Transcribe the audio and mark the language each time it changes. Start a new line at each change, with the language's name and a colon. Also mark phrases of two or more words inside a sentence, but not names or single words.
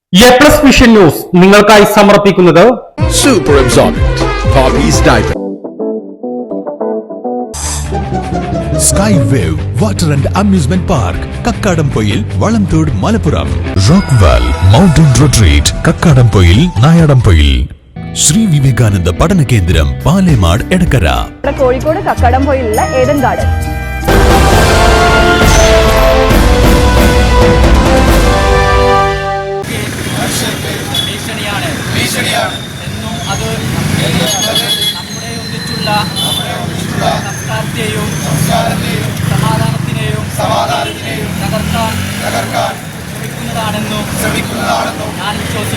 Malayalam: A+ വിഷൻ ന്യൂസ് നിങ്ങൾക്കായി സമർപ്പിക്കുന്നത്
English: Super Absorbent Poppy's Diaper. Sky Wave Water and Amusement Park, Kakkadampoil, Valamthood, Malappuram. Rockwell Mountain Retreat, Kakkadampoil, Nayadampoil. Sri Vivekananda Padana Kendram, Palemad, Edakara.
Malayalam: കോഴിക്കോട് കക്കാടംപൊയിലുള്ള ഏഡൻ ഗാർഡൻ. എന്നും അത് നമ്മുടെ ഒന്നിച്ചുള്ള സംസ്കാരത്തെയും സമാധാനത്തിനെയും തകർക്കാൻ ശ്രമിക്കുന്നതാണെന്നും ഞാൻ വിശ്വസിക്കുന്നു.